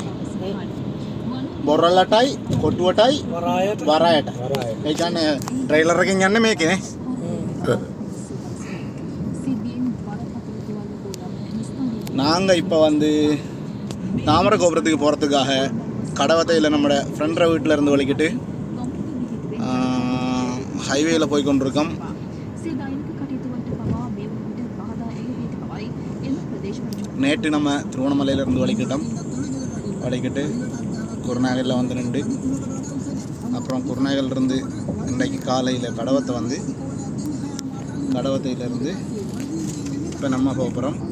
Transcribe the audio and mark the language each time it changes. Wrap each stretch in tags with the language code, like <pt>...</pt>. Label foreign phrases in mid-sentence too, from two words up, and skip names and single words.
<si>බොරලටයි කොටුවටයි වරායට. ඒ කියන්නේ ට්‍රේලර් එකෙන් යන්නේ මේකේ නේ.</si> <ta>நாங்கள் இப்போ வந்து தாமரை கோபுரத்துக்கு போகிறதுக்காக கடவத்தையில் நம்மளோட ஃப்ரெண்டரை வீட்டில் இருந்து வலிக்கிட்டு ஹைவேயில் போய் கொண்டிருக்கோம். நேற்று நம்ம திருவண்ணாமலையிலேருந்து வலிக்கிட்டு குருநாகலில் வந்து நின்று அப்புறம் குருநாகலிருந்து இன்றைக்கு காலையில் கடவத்தையிலேருந்து இப்போ நம்ம போகிறோம்.</ta>